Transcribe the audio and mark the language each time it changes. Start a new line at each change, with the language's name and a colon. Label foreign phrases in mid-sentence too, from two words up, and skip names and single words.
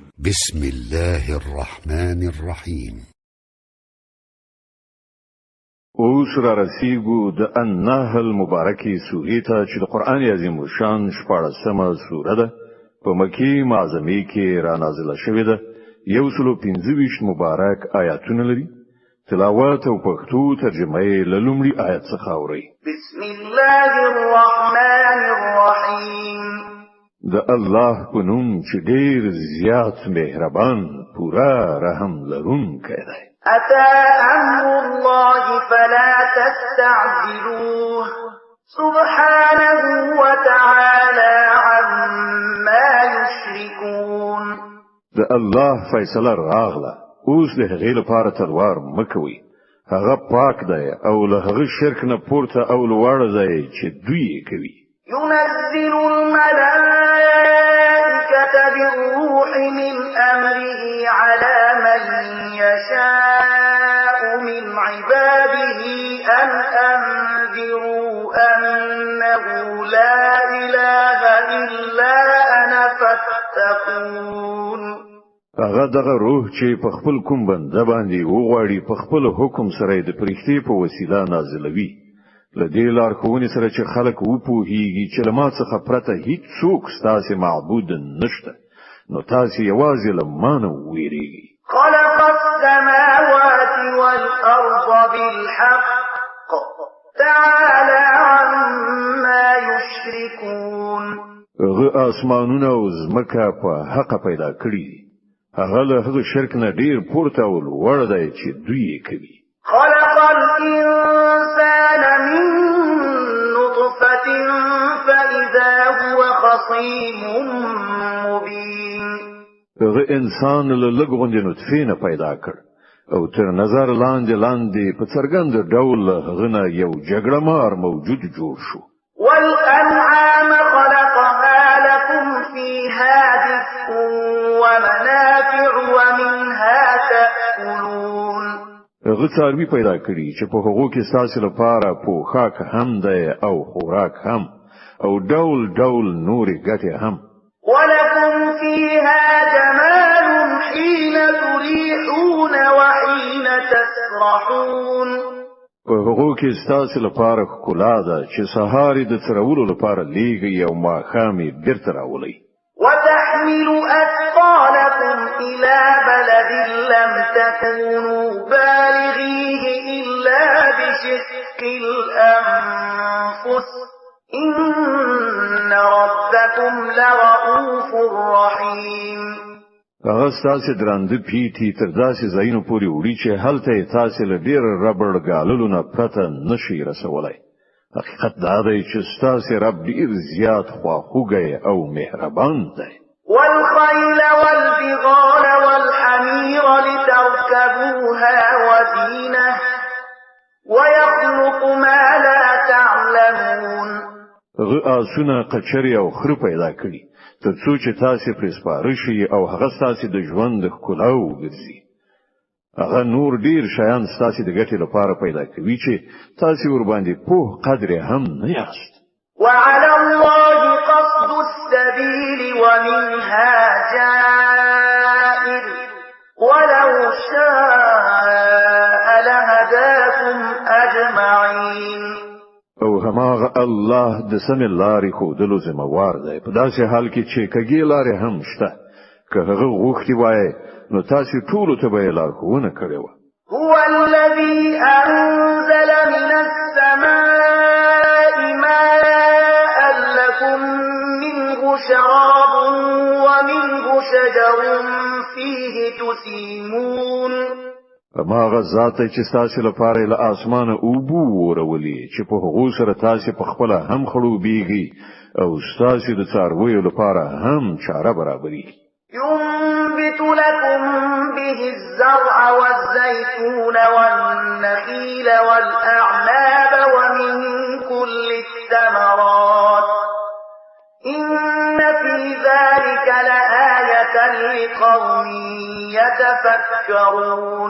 Arabic: بسم الله الرحمن الرحيم.
Pashto: اوس را رسیږو د النحل مبارکې سورې ته چې د قرآن عظیم شان 14مه سوره ده په مکی معظمه کې را نازله شوې ده. 125 مبارک آیاتونه لري. تلاوت او پښتو ترجمه یې له لومړي آیت څخه اورئ.
Arabic: بسم الله الرحمن الرحیم.
Pashto: د الله په نوم چې ډېر زیات مهربان پورا رحم لرونکی دی.
Arabic: أتى أمر الله فلا تستعجلوه سبحانه وتعالى عما يشركون.
Pashto: د الله فیصله راغله، اوس د هغې لپاره تلوار مکوي. هغه پاک دی او له هغه شرک نه پورته او لوړ دی چې دوی کوي.
Arabic: ينزل الملائكة بالروح من أمره على من يشاء من عباده أن أنذروا أنه لا إله إلا أنا فاتقون.
Pashto: هغه دغه روح چې په خپل کوم بنده باندې وغواړي په خپل حکم سره د پرښتې په وسیله نازلوي. لدې لارښوونې سره چې خلک وپوهیږي چې له ما څخه پرته هیڅ څوک ستاسې معبود نشته، نو تاسې یوازې له ما نه ویریږئ.
Arabic: خلق السماوات والأرض بالحق تعالى عما يشركون.
Pashto: هغه اسمانونه او ځمکه په حق پیدا کړي دي. هغه له هغه شرک نه ډیر پورته او لوړ دی چې دوی یې کوي.
Arabic: خلق الإنسان من نطفة فإذا هو خصيم مبين.
Pashto: هغه انسان له لږ غوندې نطفې نه پیدا کړ او تر نظر لاندې په څرګند ډول هغه نه یو جګړه مار موجود جوړ شو.
Arabic: والأنعام خلقها لكم فيها دفء ومنافع ومنها تأكلون.
Pashto: هغه څاروي پیدا کړي چې په هغو کې ستاسو لپاره پوښاک هم دی او خوراک هم او ډول ډول نورې ګټې هم.
Arabic: ولكم فيها جمال حين تريحون وحين تسرحون.
Pashto: په هغو کې ستاسو لپاره ښکلا ده چې سهار د څرولو لپاره لیږي او ماښام یې بیرته راولئ.
Arabic: وتحمل أثقالكم إلى بلد لم تكونوا بالغيه إلا بشق الأنفس إن ربكم لرؤوف رحيم.
Pashto: هغه ستاسو درانده پیټي تر داسې ځایونو پورې وړي چې هلته یې تاسو له ډېر ربړ ګاللو نه پرته نشئ رسولی. حقیقت دا دی چې ستاسو رب ډېر زیات خواخوږی او مهربان دی.
Arabic: والخيل والبغال والحمير لتركبوها وزينة ويخلق ما لا تعلمون.
Pashto: هغه آسونه قچرې او خره پیدا کړي تر څو چې تاسو پرې سپاره شئ او هغه ستاسو د ژوند ښکلا وګرځي. هغه نور ډیر شیان ستاسو د ګټې لپاره پیدا کوي چې تاسو ور باندې پوه قدر هم نه یاست.
Arabic: وعلى الله قصد السبيل ومنها جائر ولو شاء لهداكم أجمعين.
Pashto: او هماغه الله د سمې لارې ښودلو ذمہوار دی په داسې حال کې چې کږې لارې هم شته. که هغه غوښتي وای نو تاسو ټول ته به لارښوونه کړې وه.
Arabic: هو الذي أنزل من السماء ماء لكم منه شراب ومنه شجر فيه تسيمون.
Pashto: هماغه ذات چې تاسو لپاره له اسمانه اوبو ورولي چې په هغو سره تاسو په خپل هم خړوبېږي او تاسو د څارویو لپاره هم چاره برابري.
Arabic: ينبت لكم به الزرع والزيتون والنخيل والأعناب ومن كل الثمرات إن في ذلك لآية لقوم يتفكرون.